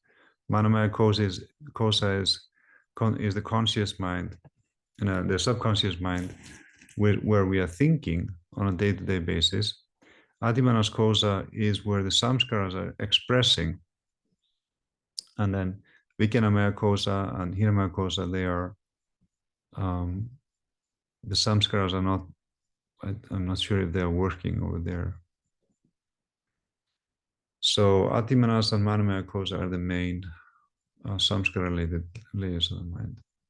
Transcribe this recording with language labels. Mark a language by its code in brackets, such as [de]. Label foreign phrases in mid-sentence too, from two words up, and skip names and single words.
[sa] Manomaya kosa [en] is the conscious mind, the subconscious mind, where we are thinking on a day-to-day basis. [sa] Atimanas kosa [en] is where the samskaras are expressing, and then [sa] Vijnanamaya kosa [en] and [sa] Hiranyamaya kosa, [en] they are, the samskaras are not, I'm not sure if they're working over there. So Atimanas and [sa] Manomaya kosa [en] are the main samskara-related layers of the mind.